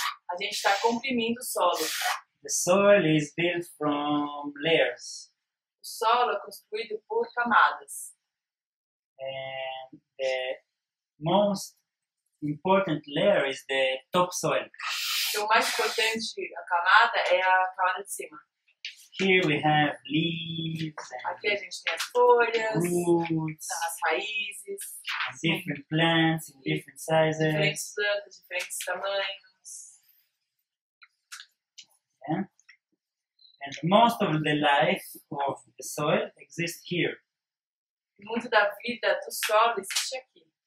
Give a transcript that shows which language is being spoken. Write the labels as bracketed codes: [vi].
[pt] a gente está comprimindo o solo. [en] The soil is built from layers, [pt] O solo é construído por camadas. [en] and the most important layer is the topsoil. [pt] Então o mais importante, a camada, é a camada de cima. [en] Here we have leaves [pt] Aqui a gente tem as folhas, [en] roots, [pt] as raízes, [en] different plants in different sizes. [pt] diferentes plantas, diferentes tamanhos. [en] And most of the life of the soil exists here, [pt] Muito da vida do solo existe aqui.